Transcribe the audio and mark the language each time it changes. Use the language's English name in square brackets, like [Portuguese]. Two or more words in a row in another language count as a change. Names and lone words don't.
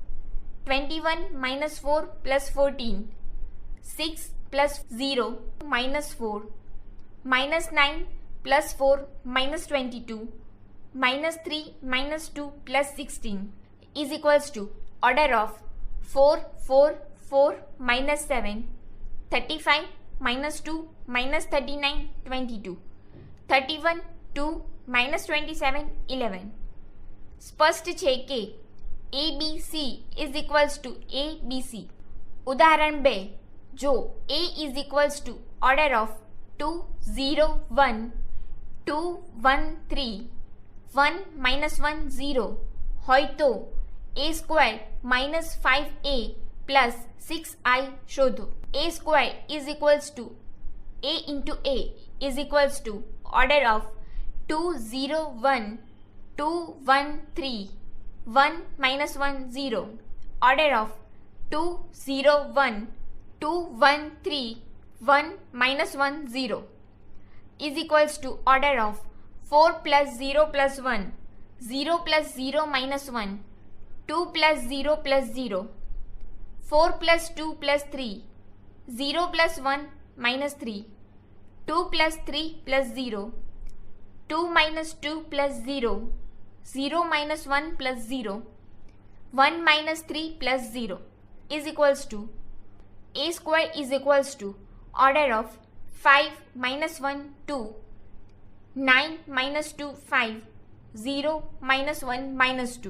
[English] 21 minus 4 plus 14 6 plus 0 minus 4 minus 9 plus 4 minus 22 minus 3 minus 2 plus 16 is equals to order of 4 4 4 minus 7 35 minus 2 minus 39 22 31 2 minus 27 11. [Gujarati] સ્પષ્ટ છે કે [English] ABC is equals to ABC. [Gujarati] ઉદાહરણ 2, જો [English] A is equals to order of 2 0 1 2 1 3 1 minus 1 0 [Gujarati] હોય તો [English] A square minus 5A plus 6I શોધો. A square is equals to A into A is equals to order of 2 0 1 2 1 3 1 minus 1 0, order of 2 0 1 2 1 3 1 minus 1 0 is equals to order of 4 plus 0 plus 1 0 plus 0 minus 1 2 plus 0 plus 0 4 plus 2 plus 3 0 plus 1 minus 3 2 plus 3 plus 0 2 minus 2 plus 0 0 minus 1 plus 0 1 minus 3 plus 0 is equals to a square is equals to order of 5 minus 1 2 9 minus 2 5 0 minus 1 minus 2.